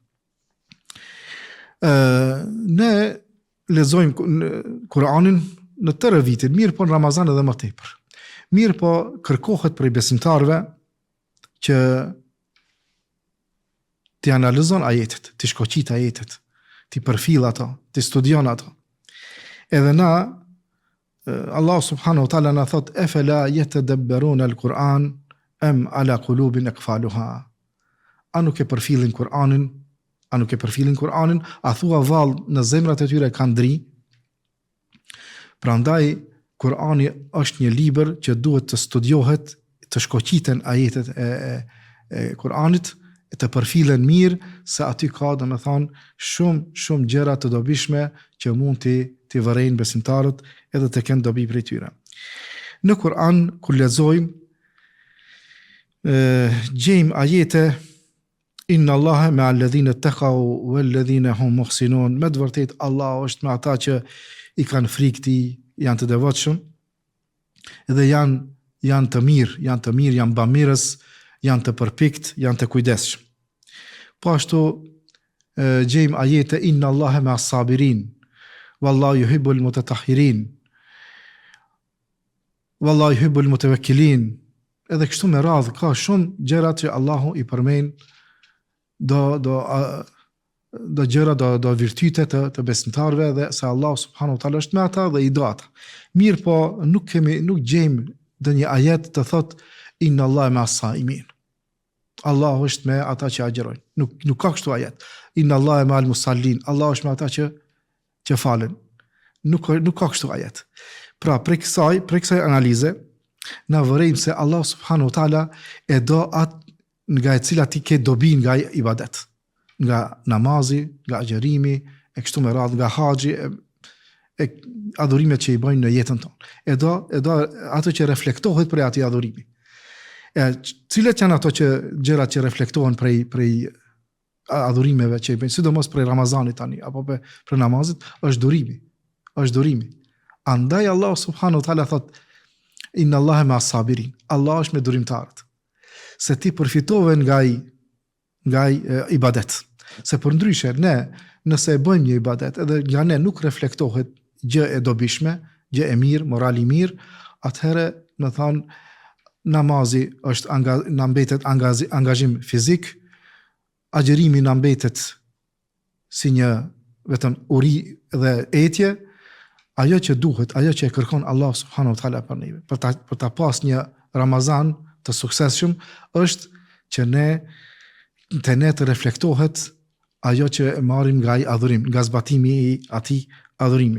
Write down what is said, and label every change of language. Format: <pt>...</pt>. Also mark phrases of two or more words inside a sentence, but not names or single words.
<sq>Ne lexojmë Kur'anin në tërë vitin, mirë po në Ramazan edhe më tepër. Mirë po kërkohet prej besimtarëve që ti analizon ajetet, ti shkoqit ajetet, ti përfill ato, ti studion ato. Edhe na,</sq> <ar>الله سبحانه وتعالى</ar> <sq>na thot,</sq> <ar>أفلا يتدبرون القرآن أم على قلوب أقفالها.</ar> <sq>A nuk e përfillin Kur'anin, a thua vallë në zemrat e tyre kanë dri? Prandaj Kur'ani është një libër që duhet të studiohet, të shkoqiten ajetet e Kur'anit, të përfillen mirë, se aty ka shumë gjëra të dobishme që mund të vërejnë besimtarët edhe të kenë dobi prej tyre. Në Kur'an, kur lexojmë, gjejmë ajete</sq> <ar>إن الله مع الذين اتقوا والذين هم محسنون.</ar> <sq>Me të vërtet Allah është me ata që i kanë frikë Tij, janë të devotshëm dhe janë të mirë, janë bamirës, janë të përpikt, janë të kujdesshëm. Po ashtu gjejmë ajete</sq> <ar>إن الله مع الصابرين والله يحب المتطهرين والله يحب المتوكلين.</ar> <sq>Edhe kështu me radhë ka shumë gjëra që Allahu i përmend do gjëra, do virtyte të besimtarëve dhe se</sq> <ar>الله سبحانه وتعالى</ar> <sq>është me ata dhe i do ata. Mirë po nuk gjejmë ndonjë ajet të thot</sq> <ar>إن الله مع الصائمين.</ar> <sq>Allah është me ata që agjerojnë. Nuk ka kështu ajet.</sq> <ar>إن الله مع المصلين.</ar> <sq>Allah është me ata që falen. Nuk ka kështu ajet. Pra, prej kësaj analize, na vërejmë se</sq> <ar>الله سبحانه وتعالى</ar> <sq>e do atë nga e cila ti ke dobi nga ibadet, nga namazi, nga agjerimi, e kështu me radhë, nga haxhi, e adhurimet që i bëjnë në jetën tonë. E do ato që reflektohet prej atij adhurimi. Cilat janë ato gjërat që reflektohen prej adhurimeve që i bëjnë, sidomos prej Ramazanit tani, apo për namazit, është durimi.</sq> <ar>Andaj الله سبحانه وتعالى thot إن الله مع الصابرين.</ar> <sq>Allah është me durimtarët. Se ti përfitove nga ibadet. Se për ndryshe, nëse e bëjmë një ibadet, edhe nga ne nuk reflektohet gjë e dobishme, gjë e mirë, moral i mirë, atëherë, më thanë, namazi na mbetet angazhim fizik, agjerimi na mbetet si një vetëm uri dhe etje, ajo që duhet, ajo që e kërkon</sq> <ar>الله سبحانه وتعالى</ar> <sq>për neve, për ta pas një Ramazan të suksesshëm, është që ne të reflektohet ajo që e marrim nga ai adhurim, nga zbatimi i atij adhurimi.</sq>